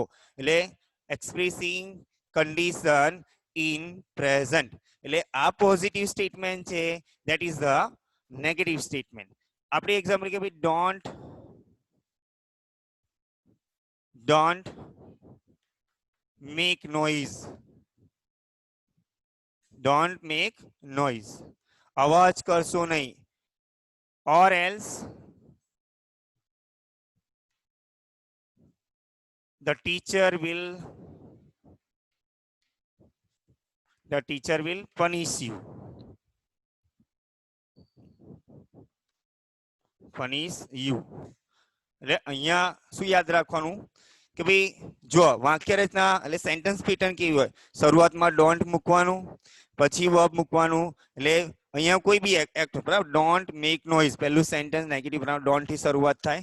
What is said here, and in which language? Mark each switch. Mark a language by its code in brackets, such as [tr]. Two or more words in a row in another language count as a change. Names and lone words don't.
[en] એટલે expressing condition in present. [gu] એટલે આ [en] positive statement છે, that is the negative statement. [gu] આપણે એક્ઝામ્પલ કે ભાઈ [en] don't make noise. Don't make noise. [gu] અવાજ કરશો નહીં. [en] Or else the teacher will punish you. Punish you. [gu] એટલે અહીંયા શું યાદ રાખવાનું કે ભાઈ જો વાક્ય રચના એટલે [en] sentence pattern [gu] કેવી હોય? શરૂઆતમાં ડોન્ટ મૂકવાનું, પછી વર્બ મૂકવાનું. એટલે અહીંયા કોઈ બી એક્ટ બરાબર. [en] don't make noise [gu] પહેલું [en] sentence negative [gu] બરાબર, ડોન્ટ થી શરૂઆત થાય.